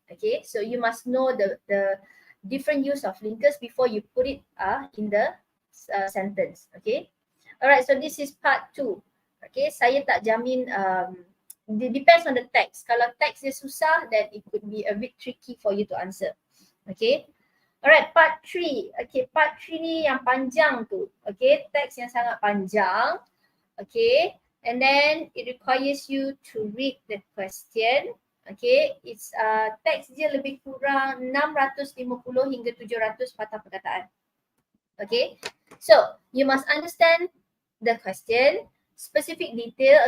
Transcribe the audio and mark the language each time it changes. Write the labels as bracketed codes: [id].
[en] Okay, so you must know the different use of linkers before you put it in the sentence. Okay, alright, so this is part 2. Okay, [ms] saya tak jamin, [en] it depends on the text. [ms] Kalau text dia susah, [en] then it could be a bit tricky for you to answer. Okay, alright, part 3. [ms] Okay, part 3 ni yang panjang tu. Okay, text yang sangat panjang. [en] Okay, and then it requires you to read the question. [ms] Okay, it's text dia lebih kurang 650 hingga 700 patah perkataan. [en] Okay, so you must understand the question, specific detail.